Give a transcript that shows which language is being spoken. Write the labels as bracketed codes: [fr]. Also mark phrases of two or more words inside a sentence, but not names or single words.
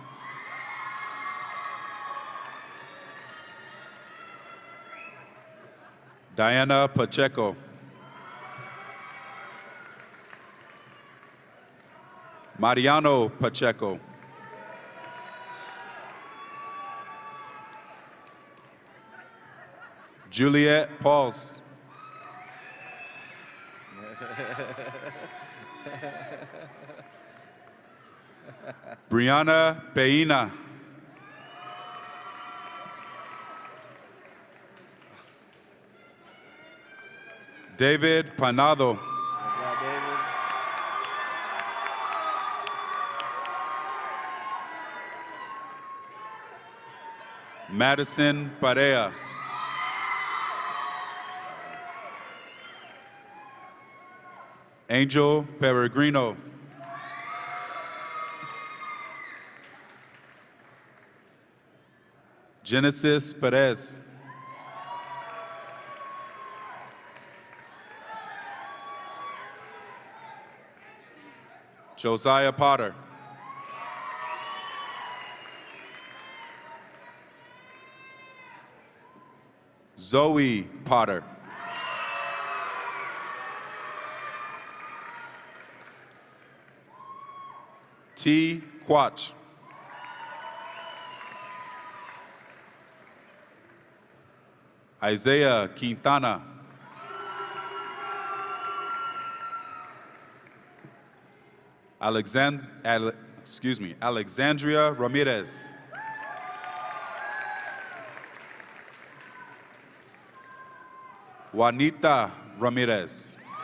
[en] Diana Pacheco. Mariano Pacheco. Juliet Pauls. Brianna Peina. David Panado. Madison Parea. Angel Peregrino. Genesis Perez. Josiah Potter. Zoe Potter. T. Quach. Isaiah Quintana. Alexandria Ramirez. Juanita Ramirez.